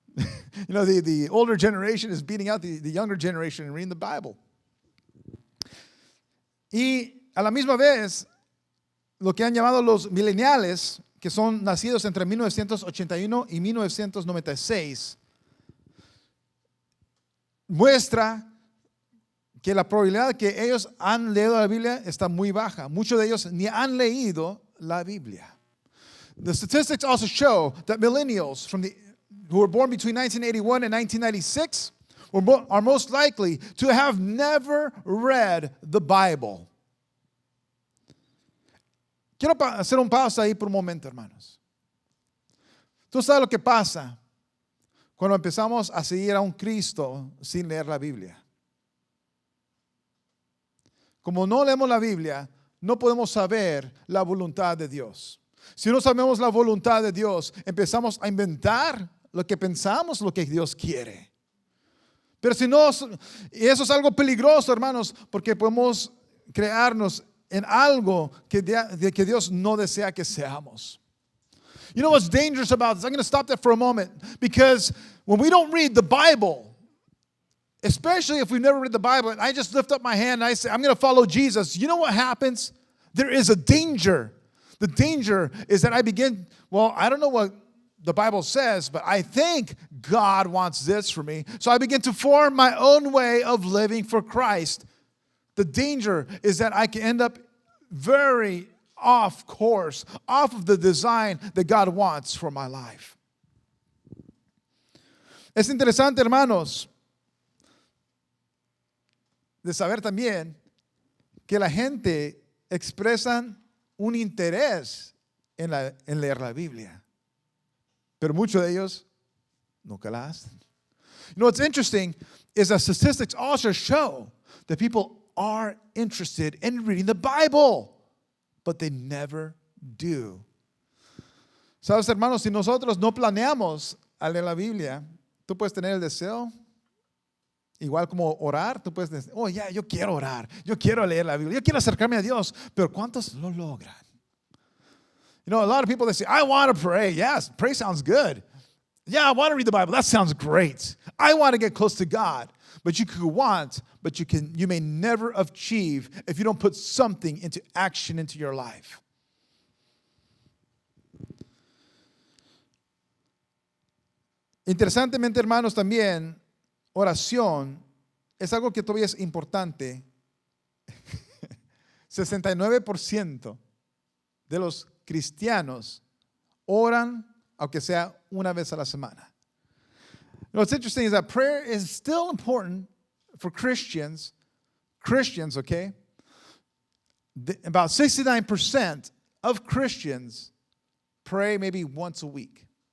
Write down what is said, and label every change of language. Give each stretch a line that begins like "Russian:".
English: You know, the older generation is beating out the younger generation in reading the Bible.
Spanish: Y a la misma vez, lo que han llamado los millennials, que son nacidos entre 1981 y 1996, muestra que la probabilidad que ellos han leído la Biblia está muy baja. Muchos de ellos ni han leído la Biblia.
English: The statistics also show that millennials who were born between 1981 and 1996 are most likely to have never read the Bible.
Spanish: Quiero hacer un pausa ahí por un momento, hermanos. Tú sabes lo que pasa cuando empezamos a seguir a un Cristo sin leer la Biblia. Como no leemos la Biblia, no podemos saber la voluntad de Dios. Si no sabemos la voluntad de Dios, empezamos a inventar lo que pensamos, lo que Dios quiere. Pero si no, y eso es algo peligroso, hermanos, porque podemos crearnos en algo que Dios no desea que seamos.
English: You know what's dangerous about this? I'm going to stop there for a moment, because when we don't read the Bible, especially if we've never read the Bible, and I just lift up my hand and I say, I'm going to follow Jesus, you know what happens? There is a danger. The danger is that I begin, I don't know what the Bible says, but I think God wants this for me. So I begin to form my own way of living for Christ. The danger is that I can end up very off course, off of the design that God wants for my life.
Spanish: Es interesante, hermanos, de saber también que la gente expresan un interés en leer la Biblia, pero muchos de ellos nunca la hacen.
English: You know what's interesting is that statistics also show that people are interested in reading the Bible, but they never do.
Spanish: Sabes, hermanos, si nosotros no planeamos a leer la Biblia, tú puedes tener el deseo igual como orar, tú puedes decir, oh, ya, yo quiero orar, yo quiero leer la Biblia, yo quiero acercarme a Dios, pero ¿cuántos lo logran?
English: You know, a lot of people, they say, I want to pray. Yes, pray sounds good. Yeah, I want to read the Bible. That sounds great. I want to get close to God. But you could want, but you may never achieve if you don't put something into action into your life.
Spanish: Interesantemente, hermanos, también oración es algo que todavía es importante. 69% de los cristianos oran, aunque sea una vez a la semana.
English: What's interesting is that prayer is still important for Christians, okay? About 69% of Christians pray maybe once a week.